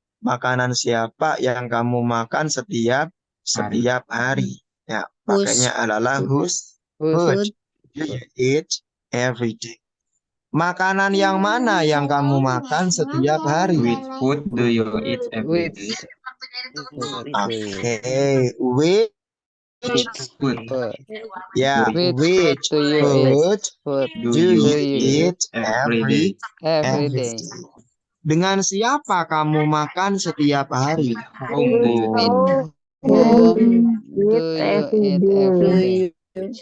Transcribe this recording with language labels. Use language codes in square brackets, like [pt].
[id] Makanan siapa yang kamu makan setiap hari? Ya, pakainya adalah [en] whose food do you eat every day? [id] Makanan yang mana yang kamu makan setiap hari? [en] Which food do you eat every day? Okay, which Food ya, do which food do you eat every day? every day? [id] Dengan siapa kamu makan setiap hari? [en] Whom do you eat? Whom do you eat every day?